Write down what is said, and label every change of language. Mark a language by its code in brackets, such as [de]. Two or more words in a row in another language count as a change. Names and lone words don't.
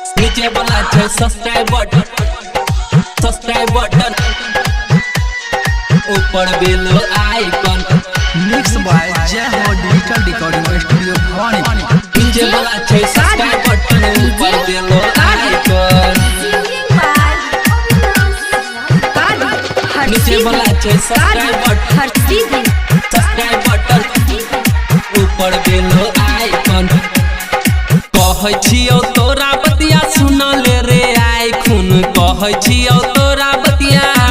[mai] नीचे वाला छै [en] subscribe button [mai] ऊपर [en] bell icon mix by जय हो डिजिटल रिकॉर्डिंग स्टूडियो भवानी। [mai] नीचे वाला छै [en] subscribe button [mai] ऊपर [en] bell icon [mai] नीचे वाला छै [en] subscribe button [mai] ऊपर [en] bell icon [mai] कहै छियौ तोरा बतिया सुन ले रे आइ खून कहै छियौ तोरा बतिया